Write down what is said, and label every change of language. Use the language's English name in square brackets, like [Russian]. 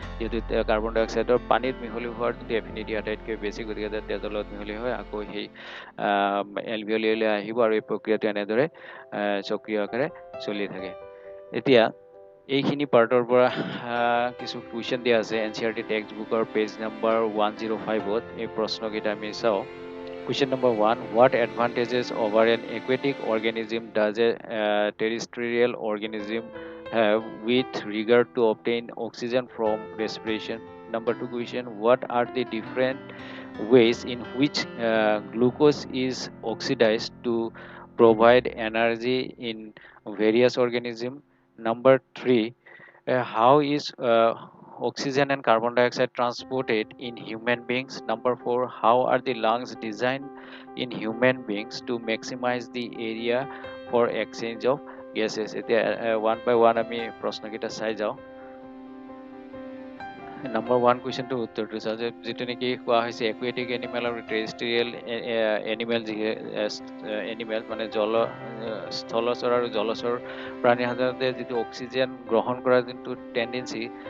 [Assamese] যিহেতু কাৰ্বন ডাই অক্সাইডৰ পানীত মিহলি হোৱাৰ যিটো এফিনিটি আটাইতকৈ বেছি, গতিকে তেজৰ লগত মিহলি হয় আকৌ সেই এলভিয়লিলৈ আহিব, আৰু এই প্ৰক্ৰিয়াটো এনেদৰে চক্ৰীয় আকাৰে চলি থাকে। এতিয়া এইখিনি পাৰ্টৰ পৰা কিছু কুৱেশ্যন দিয়া আছে NCERT টেক্সট বুকৰ পেজ নম্বৰ 105ত। এই প্ৰশ্নকেইটা আমি চাওঁ। [English] Question number 1. What advantages over an aquatic organism does a terrestrial organism have with regard to obtain oxygen from respiration? Number 2 question. What are the different ways in which glucose is oxidized to provide energy in various organisms? Number 3. How is oxygen and carbon dioxide transported in human beings? Number 4. How are the lungs designed in human beings to maximize the area for exchange of gases? [Assamese] এতিয়া [English] one by one [Assamese] আমি প্ৰশ্নকেইটা চাই যাওঁ। Number 1 কুৱেশ্যনটো উত্তৰটো চাওঁ, যিটো নেকি কোৱা হৈছে একুৱেটিক এনিমেল আৰু টেৰেষ্ট্ৰিয়েল এনিমেল, এনিমেল মানে স্থলচৰ আৰু জলচৰ প্ৰাণী সাধাৰণতে যিটো অক্সিজেন গ্ৰহণ কৰাৰ যোনটো টেণ্ডেঞ্চি,